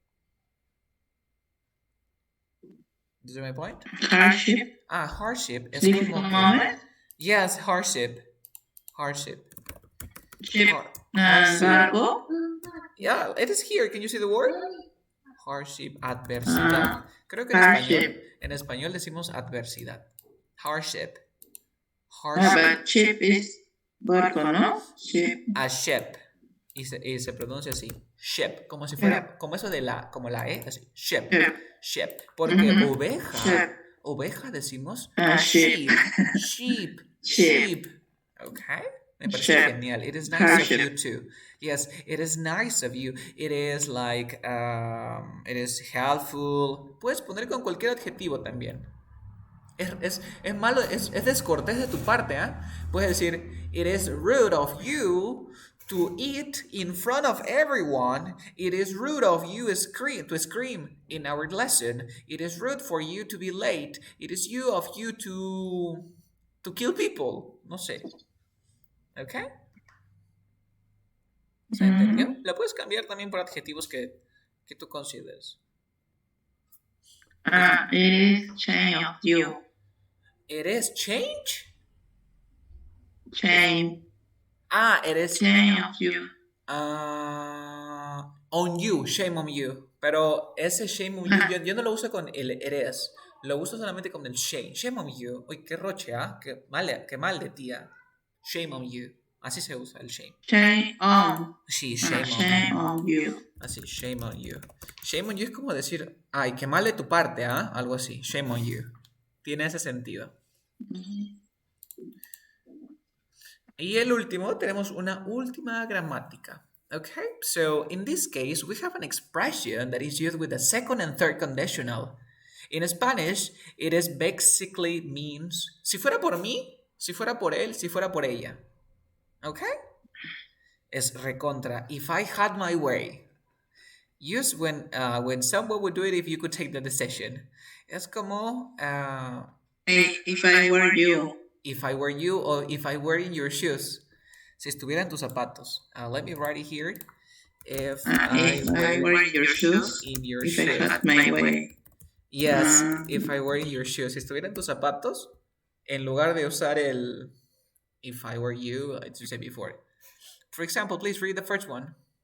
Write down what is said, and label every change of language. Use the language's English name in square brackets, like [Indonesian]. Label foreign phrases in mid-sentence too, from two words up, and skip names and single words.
[English] Do you see my point? Hardship. Hardship. Es difficult moment? Yes, hardship. [Spanish] Verbo? [English] Yeah, it is here. Can you see the word? Hardship, [Spanish] adversidad. Creo que en español decimos adversidad. [English] Hardship. But ship is barco, ¿no? Ship. A ship. [Spanish] Y se pronuncia así. Ship. Como si fuera, como eso de como la E, así. [English] Ship. [Spanish] Porque oveja decimos sheep. Okay. Me parece genial. [English] It is nice of you too. Yes, it is nice of you. It is like, it is helpful. [Spanish] Puedes poner con cualquier adjetivo también. Es malo, es descortés de tu parte, ¿eh? Puedes decir, [English] it is rude of you to eat in front of everyone. It is rude of you to scream in our lesson. It is rude for you to be late. It is of you to kill people. [Spanish] No sé. ¿Ok? ¿Se entendió? La puedes cambiar también por adjetivos que tú consideres. [English] It is change of you. It is change? Change. It is change of you. On you, shame on you. [Spanish] Pero ese [English] shame on you, [Spanish] yo no lo uso con el it is. Lo uso solamente con el shame. [English] Shame on you. [Spanish] Uy, qué roche, ¿ah? Qué mal de tía. [English] Shame on you. [Spanish] Así se usa el shame. [English] Shame on. Sí, shame on Shame you. on you. [Spanish] Así, [English] shame on you. Shame on you [Spanish] es como decir, ay, qué mal de tu parte, ¿ah? Algo así. [English] Shame on you. [Spanish] Tiene ese sentido. Y el último, tenemos una última gramática. [English] Okay, so in this case, we have an expression that is used with the second and third conditional. In Spanish, it is basically means, [Spanish] si fuera por mí, si fuera por él, si fuera por ella. Okay? Es recontra. [English] If I had my way. Use when someone would do it if you could take the decision. [Spanish] Es como [English] If I were you. if I were you or if I were in your shoes. [Spanish] Si estuviera en tus zapatos. [English] Let me write it here. If If I were in your shoes. in your If shoes. I had my way. Yes, if I were in your shoes. [Spanish] Si estuviera en tus zapatos, en lugar de usar el [English] if I were you, as you said before. For example, please read the first one.